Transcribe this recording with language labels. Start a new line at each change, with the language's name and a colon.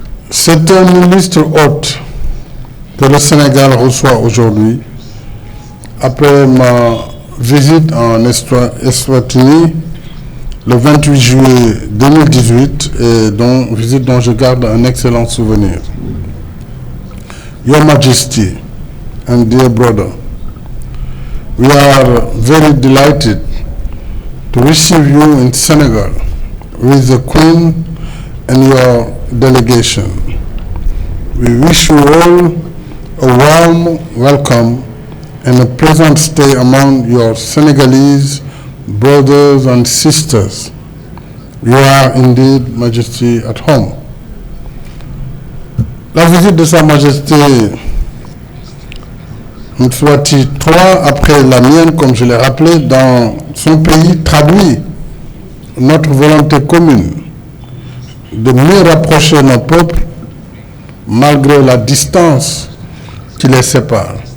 French: C'est un illustre hôte que le Sénégal reçoit aujourd'hui après ma visite en Eswatini le 28 juillet 2018 et visite dont je garde un excellent souvenir.
English: Your Majesty and dear brother, we are very delighted to receive you in Senegal with the Queen and your delegation. We wish you all a warm welcome and a pleasant stay among your Senegalese brothers and sisters. You are indeed, Majesty, at home.
French: La visite de Sa Majesté Mswati III, après la mienne, comme je l'ai rappelé, dans son pays, traduit notre volonté commune de mieux rapprocher nos peuples malgré la distance qui les sépare.